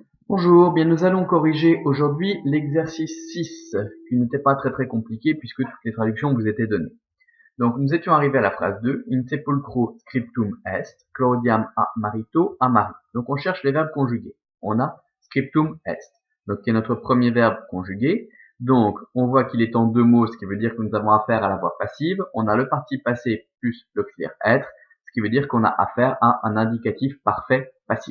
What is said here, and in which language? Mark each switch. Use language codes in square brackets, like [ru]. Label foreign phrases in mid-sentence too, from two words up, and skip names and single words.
[fr] Bonjour, bien nous allons corriger aujourd'hui l'exercice 6, qui n'était pas très compliqué puisque toutes les traductions vous étaient données. Donc nous étions arrivés à la phrase 2, [la] in sepulchro scriptum est, Claudiam a marito a mari. [fr] Donc on cherche les verbes conjugués. On a [la] scriptum est, [fr] donc qui est notre premier verbe conjugué. Donc on voit qu'il est en deux mots, ce qui veut dire que nous avons affaire à la voix passive. On a le participe passé plus l'auxiliaire être, ce qui veut dire qu'on a affaire à un indicatif parfait passif.